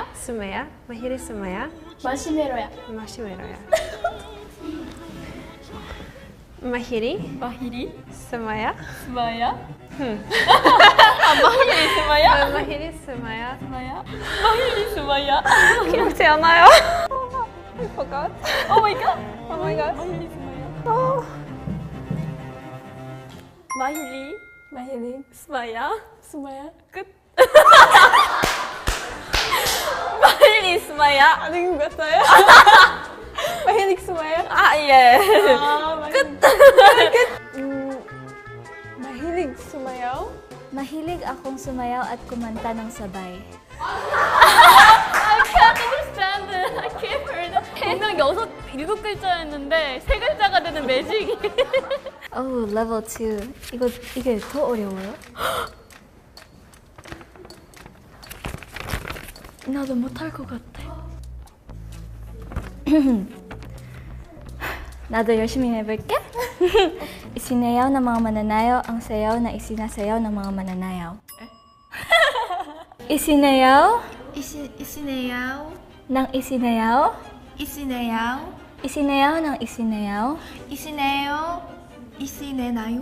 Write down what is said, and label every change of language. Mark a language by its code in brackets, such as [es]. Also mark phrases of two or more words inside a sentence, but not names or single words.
[tl] sumayaw mahilig sumayaw 마시메로야 마시메로야 mahilig sumayaw 스마야? mahilig sumayaw mahilig sumayaw? [ko] 기억지 않아요? [en] I forgot. Oh my god. Oh my god. [tl] mahilig sumayaw. mahilig sumayaw 끝. mahilig sumayaw [ko] 아는 것 같아요. [tl] mahilig sumayaw? 아 예. [ko] 끝. [tl] mahilig sumayaw Mahilig akong sumayaw at kumanta ng sabay. [en] I can't understand it. I can't hear it. [ko] 분명 7글자였는데 3글자가 되는 매직이. [en] Oh, level 2. [ko] 이게 더 어려워요? 나도 못할 것 같아. 나도 열심히 해볼게. [tl] Isinayaw ng mga mananayaw ang sayaw na isinasayaw ng mga mananayaw. Isinayaw Isinayaw, ng isinayaw. isinayaw, Isinayaw ng isinayaw. isinayo, isinenayo,